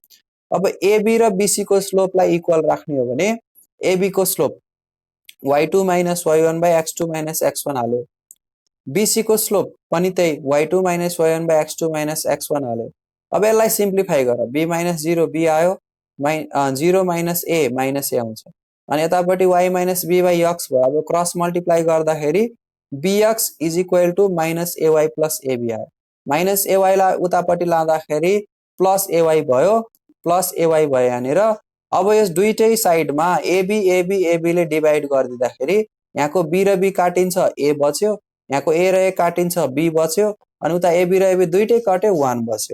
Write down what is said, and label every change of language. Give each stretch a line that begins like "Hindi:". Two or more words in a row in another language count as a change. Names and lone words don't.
Nepali: अब एबी र बीसी को स्लोपलाई इक्वल राख्ने हो भने एबी को स्लोप y2 - y1 / x2 - x1 हाल्यो, बीसी को स्लोप पनि त्यही y2 - y1 / x2 - x1 हाल्यो। अब यसलाई सिम्प्लिफाई गर, b - 0 b आयो, 0 - a - a आउँछ, अनि यतापट्टि y - b / x भयो। अब
English: cross multiply
Nepali: गर्दाखेरि bx = -ay + ab आयो, -ay लाई उतापट्टि लाँदाखेरि +ay भयो, +ay भयो यहाँनिर। अब यस दुईटै साइडमा AB AB AB ले डिभाइड गरिदिँदाखेरि यहाँको b र b काटिन्छ, a बच्यो, यहाँको a र a काटिन्छ, b बच्यो, अनि उता AB र AB दुईटै कट्यो, 1 बच्यो।